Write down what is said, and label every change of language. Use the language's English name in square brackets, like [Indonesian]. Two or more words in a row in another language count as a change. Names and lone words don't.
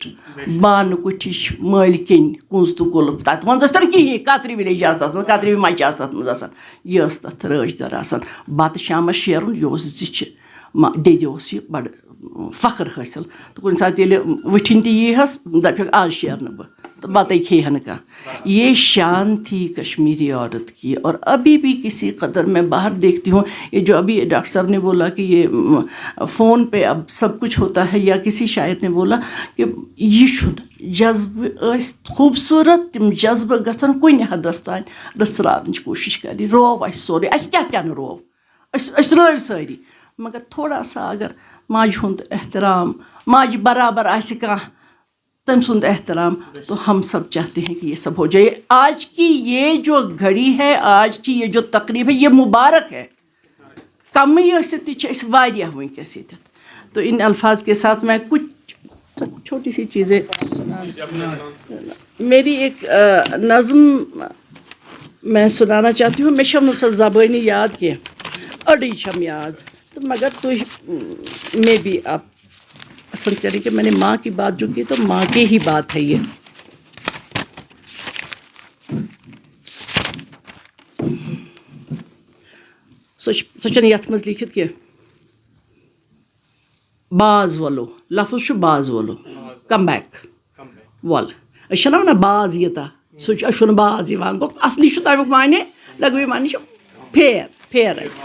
[Kashmiri] بانہٕ کُٹھِچ مٲلۍ کِنۍ کُنٛز تہٕ کُلُپ, تَتھ منٛز ٲسۍ تَنہٕ کِہیٖنۍ, کترِ وِلیج آسہٕ تَتھ منٛز, کترِ مَچہِ آسہٕ تَتھ منٛز آسان. یہِ ٲس تَتھ رٲچھ دَر آسان. بَتہٕ شامَس شیرُن یہِ اوس زِچھِ دٮ۪دِ اوس یہِ بَڑٕ فخر حٲصِل. تہٕ کُنہِ ساتہٕ ییٚلہِ وٕٹھِنۍ تہِ یی ہَس دَپٮ۪کھ آز شیرنہٕ بہٕ, تہٕ بَتَے کھیٚیہِ ہا نہٕ کانٛہہ. [Urdu] یہ شان تھی کشمیری عورت کی. اور ابھی بھی کسی قدر میں باہر دیکھتی ہوں, یہ جو ابھی ڈاکٹر صاحب نے بولا کہ یہ فون پہ اب سب کچھ ہوتا ہے, یا کسی شاعر نے بولا کہ یہ [Kashmiri] چھُنہٕ جذبہٕ ٲسۍ خوٗبصوٗرت, تِم جذبہٕ گژھن کُنہِ حدس تانۍ رٔژھراونٕچ کوٗشِش کَرٕنۍ. روو اَسہِ سورُے, اَسہِ کیٛاہ نہٕ روو, أسۍ رٲوۍ سٲری, مگر [Urdu] تھوڑا سا [Kashmiri] اگر ماجہِ ہُنٛد احترام, ماجہِ برابر آسہِ کانٛہہ تٔمۍ سُنٛد احترام, [Urdu] تو ہم سب چاہتے ہیں کہ یہ سب ہو جائے. آج کی یہ جو گھڑی ہے, آج کی یہ جو تقریب ہے, یہ مبارک ہے. [Kashmiri] کمٕے ٲسِتھ تہِ چھِ أسۍ واریاہ وٕنکٮ۪س ییٚتٮ۪تھ. [Urdu] تو ان الفاظ کے ساتھ میں کچھ چھوٹی سی چیزیں میری ایک نظم میں سنانا چاہتی ہوں. [Kashmiri] مےٚ چھَم نہٕ سۄ زبٲنی یاد کینٛہہ, أڑٕے چھَم یاد, [Urdu] تو مگر تُہۍ میں بھی آپ پسند کریں کہ میں نے ماں کی بات جو کی تو ماں کی ہی بات ہے یہ. [Kashmiri] سۄ چھَنہٕ یَتھ منٛز لیٖکھِتھ کینٛہہ. باز وَلو, لفظ چھُ باز وَلو, [English] come back [Kashmiri] وَل. أسۍ چھِنہ وَنان باز یوٗتاہ, سُہ چھُ اَسہِ چھُنہٕ باز یِوان, گوٚو اَصلی چھُ تَمیُک معنے, لغوی معنے چھُ پھیرَے.